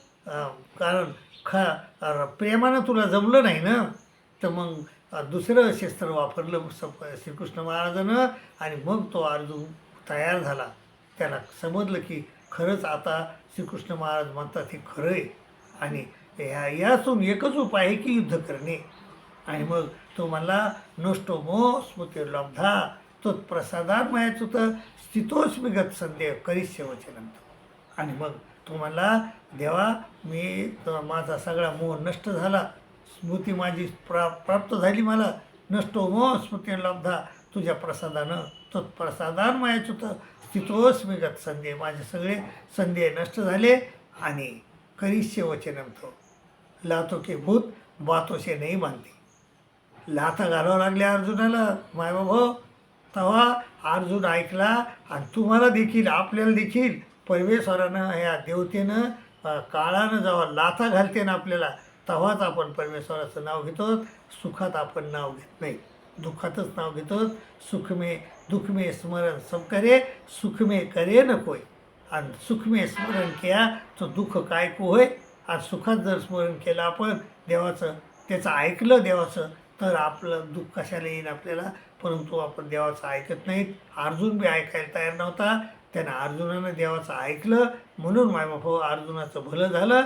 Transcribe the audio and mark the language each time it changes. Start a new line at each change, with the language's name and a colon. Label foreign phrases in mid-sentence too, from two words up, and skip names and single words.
Marathi: कारण प्रेमानं तुला जमलं नाही ना, तर मग दुसरं शस्त्र वापरलं श्रीकृष्ण महाराजानं. आणि मग तो अर्जुन तयार झाला. त्याला समजलं की खरंच आता श्रीकृष्ण महाराज म्हणतात हे खरं आहे. आणि यातून एकच उपाय आहे की युद्ध करणे. आणि मग तो म्हणला,
Sanskrit: नष्टो मोह स्मृतिर्लब्धा तत्प्रसादात मायाच्युत स्थितोस्मी गत संदेह करिष्य वचनंत.
Marathi: आणि मग तो म्हणला, देवा मी माझा सगळा मोह नष्ट झाला, स्मृती माझी प्राप्त झाली मला.
Sanskrit: नष्टो मोह स्मृतिर्लब्धा
Marathi: तुझ्या प्रसादानं
Sanskrit: तत्प्रसादान मायाच्युत स्थितोस्मी गत संदेह.
Marathi: माझे सगळे संदेह नष्ट झाले. आणि
Sanskrit: करिष्य वचनंत
Hindi: लातो के भूत बातोशे नाही मानते.
Marathi: लाथा घालावं लागल्या अर्जुनाला मायबाबा. तेव्हा अर्जुन ऐकला. आणि तुम्हाला देखील, आपल्याला देखील परमेश्वरानं, ह्या देवतेनं, काळानं जेव्हा लाथा घालते ना आपल्याला, तेव्हाच आपण परमेश्वराचं नाव घेतो. सुखात आपण नाव घेत नाही, दुःखातच नाव घेतो.
Hindi: दुःख में स्मरण सब करे, सुख में करे न कोय. आणि सुख में स्मरण
Marathi: केला तर
Hindi: दुःख काय को होय.
Marathi: आणि सुखात जर स्मरण केलं आपण देवाचं, त्याचं ऐकलं देवाचं, तर आपलं दुःख कशाला येईल आपल्याला. परंतु आपण देवाचं ऐकत नाहीत. अर्जुन बी ऐकायला तयार नव्हता. त्यानं अर्जुनानं देवाचं ऐकलं. म्हणून मायबापा अर्जुनाचं भलं झालं.